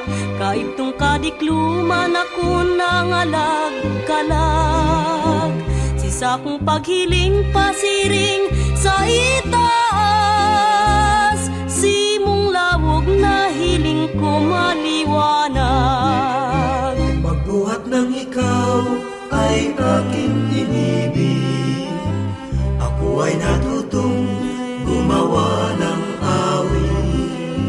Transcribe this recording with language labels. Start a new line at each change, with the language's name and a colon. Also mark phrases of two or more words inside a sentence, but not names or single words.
Bikol: Kaibtong kadikluman ako nangalag-kalag. Si sakong paghiling pasiring sa itaas. Si mong lawog na hiling ko maliwanag.
Filipino: Pagbuhat ng ikaw ay aking inibig. Ako ay natutong gumawa ng awit.